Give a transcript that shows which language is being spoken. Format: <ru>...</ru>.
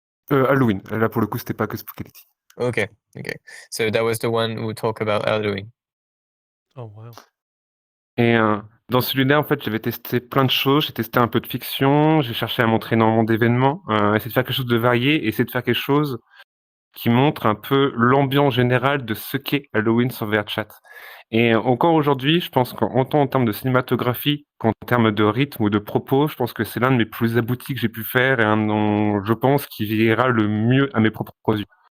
<fr>Halloween, là pour le coup c'était pas que Spookality. Okay.</fr> <en>So that was the one who talk about Halloween. Oh wow.</en> <fr>Et dans celui-là, en fait, j'avais testé plein de choses. J'ai testé un peu de fiction, j'ai cherché à montrer énormément d'événements, essayer de faire quelque chose de varié, essayer de faire quelque chose qui montre un peu l'ambiance générale de ce qu'est Halloween sur VRChat. Et encore aujourd'hui, je pense qu'en tant en termes de cinématographie qu'en termes de rythme ou de propos, je pense que c'est l'un de mes plus aboutis que j'ai pu faire et un dont je pense qui ira le mieux à mes propres yeux.</fr>